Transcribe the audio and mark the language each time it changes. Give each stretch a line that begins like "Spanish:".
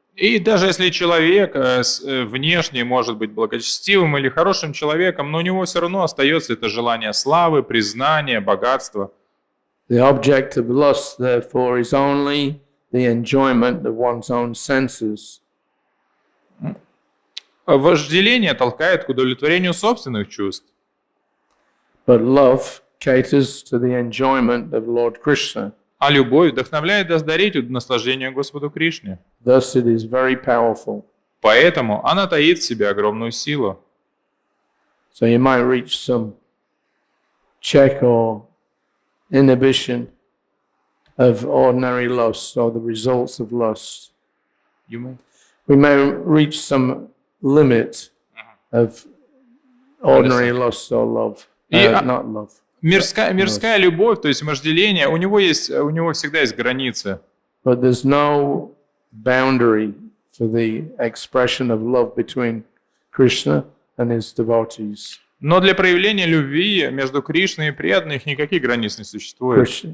Russian: И даже если человек внешне может быть благочестивым или хорошим человеком, но у него все равно остается это желание славы, признания, богатства.
English: The object of lust, therefore, is only the enjoyment of one's own senses.
Russian: Вожделение толкает к удовлетворению собственных чувств.
English: But love caters to the enjoyment of Lord Krishna.
Russian: А любовь вдохновляет дарить наслаждение Господу Кришне.
English: Thus it is very powerful.
Russian: Поэтому она таит в себе огромную силу.
English: So you might reach some check or inhibition of ordinary lust or the results of lust. We may reach some limit of ordinary lust or love, not love.
Russian: Мирская любовь, то есть вожделение, у него всегда есть границы.
English: But there's no boundary for the expression of love between Krishna and his devotees.
Russian: Но для проявления любви между Кришной и преданных никаких границ не существует.